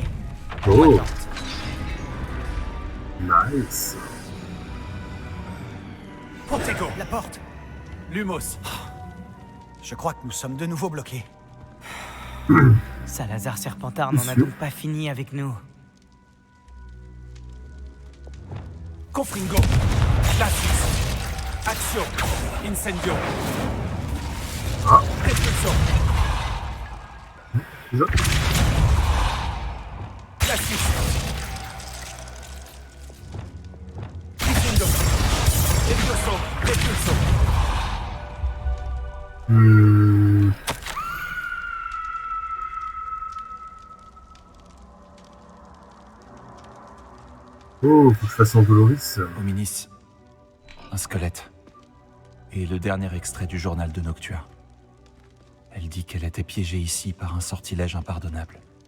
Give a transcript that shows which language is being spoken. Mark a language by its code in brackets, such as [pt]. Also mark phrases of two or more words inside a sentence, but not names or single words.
[fr] Oh, Attends. nice. Protego. La porte! Lumos. Je crois que nous sommes de nouveau bloqués. Salazar Serpentard n'en a Monsieur. donc pas fini avec nous. Confringo. Glacis. Action. Incendio. Ah, Repulso. déjà. Glacis. Incendio. Repulso. Repulso. Hmm. Oh, faut que je fasse en Doloris. Hominis. Un squelette. Et le dernier extrait du journal de Noctua. Elle dit qu'elle était piégée ici par un sortilège impardonnable.